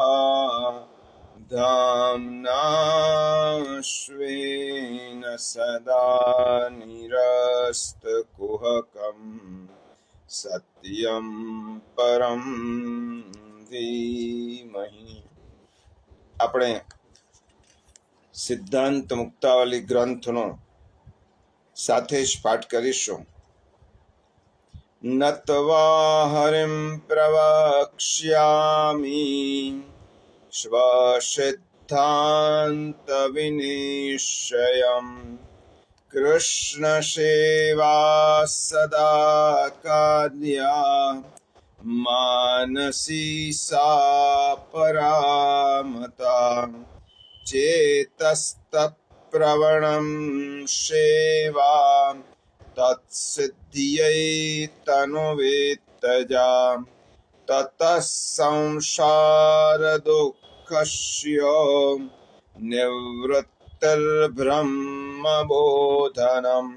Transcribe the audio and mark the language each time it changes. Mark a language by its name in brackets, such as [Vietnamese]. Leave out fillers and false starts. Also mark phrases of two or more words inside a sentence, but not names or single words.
[Sanskrit] धाम्ना स्वेन सदा निरस्तकुहकं सत्यं परं धीमहि। [Gujarati] આપણે સિદ્ધાંત મુક્તાવલી ગ્રંથનો સાથે જ પાઠ કરીશું. [Sanskrit] નત્વા હરિમ પ્રવક્ષ્યામિ સ્વસિદ્ધાંત વિનિશ્ચયમ કૃષ્ણ સેવા સદા કાર્યા માનસી सा परामता चेतस्तत्प्रवणं सेवा तत्सिद्ध्यै तनुवेत्तजा ततः संसारदुःखस्य निवृत्तिर्ब्रह्मबोधनम्।